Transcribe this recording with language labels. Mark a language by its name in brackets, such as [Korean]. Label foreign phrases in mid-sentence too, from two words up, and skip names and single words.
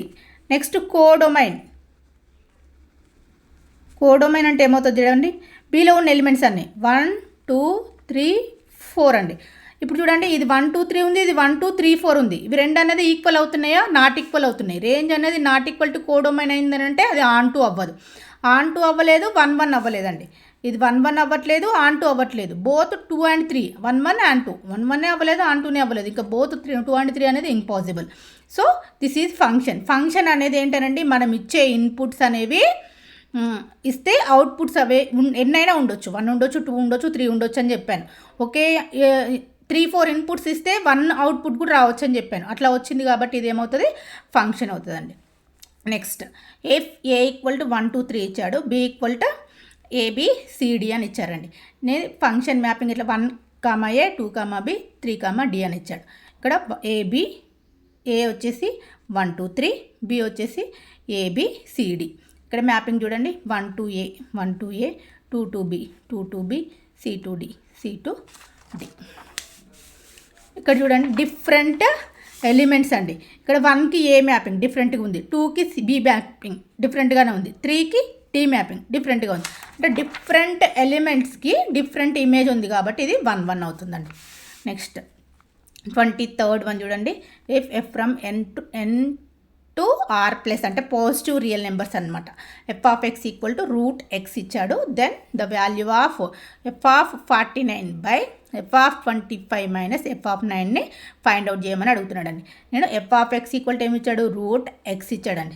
[English] next codomain, codomain [Telugu] అంటే ఏమవుతుంది చూడండి, బీలో ఉన్న ఎలిమెంట్స్ అన్నీ 1 2 3 4 అండి. ఇప్పుడు చూడండి ఇది 1 2 3 ఉంది, ఇది 1 2 3 4 ఉంది. ఇవి రెండు అనేది ఈక్వల్ అవుతున్నాయా, [English] not equal [Telugu] అవుతున్నాయి. రేంజ్ అనేది [English] not equal to codomain [Telugu] అయిందని అంటే అది [English] on to [Telugu] అవ్వదు. [English] on to [Telugu] అవ్వలేదు, 1 1 అవ్వలేదండి. ఇది 1 1 అవ్వట్లేదు, [English] on to [Telugu] అవ్వట్లేదు. [English] both 2 and 3, 1 1 and 2, [Telugu] 1 1 అవ్వలేదు, ఆన్ 2 అవ్వలేదు. ఇంకా [English] both 2 and 3 [Telugu] అనేది ఇంపాసిబుల్. [English] so this is function. [Telugu] ఫంక్షన్ అనేది ఏంటంటే మనం ఇచ్చే ఇన్పుట్స్ అనేవి ఇస్తే అవుట్పుట్స్ అవే ఎన్నైనా ఉండొచ్చు, 1 ఉండొచ్చు, 2 ఉండొచ్చు, 3 ఉండొచ్చు అని చెప్పాను. ఓకే, 3 4 ఇన్పుట్స్ ఇస్తే 1 అవుట్పుట్ కూడా రావచ్చు అని చెప్పాను. అట్లా వచ్చింది కాబట్టి ఇది ఏమవుతుంది, ఫంక్షన్ అవుతుందండి. [English] next if A equal to 1 2 3 [Telugu] ఇచ్చాడు, [English] B equal to ABCD [Telugu] అని ఇచ్చారండి. నేను [English] function mapping [Telugu] ఇట్లా 1 A 2 B 3 D అని ఇచ్చాడు. ఇక్కడ ఏ వచ్చేసి 1 2 3, బి వచ్చేసి ABCD. ఇక్కడ మ్యాపింగ్ చూడండి, [English] 1 to A 1 to A, 2 to B 2 to B, C to D [Telugu] C to D. ఇక్కడ చూడండి [English] different elements [Telugu] అండి. ఇక్కడ 1కి ఏ మ్యాపింగ్ డిఫరెంట్గా ఉంది, 2కి బి మ్యాపింగ్ డిఫరెంట్గానే ఉంది, 3కి టీ మ్యాపింగ్ డిఫరెంట్గా ఉంది. అంటే డిఫరెంట్ ఎలిమెంట్స్కి [English] different image [Telugu] ఉంది కాబట్టి ఇది 1 1 అవుతుందండి. [English] next 23rd one చూడండి, if f from n to r plus అంటే positive real numbers అనమాట. f of x equal to √x ఇచ్చాడు. then the value of f of 49 by f of 25 minus f of 9 find out [Telugu] చేయమని అడుగుతున్నాడండి. నేను [English] f of x equal to [Telugu] ఏమి ఇచ్చాడు, √x ఇచ్చాడండి.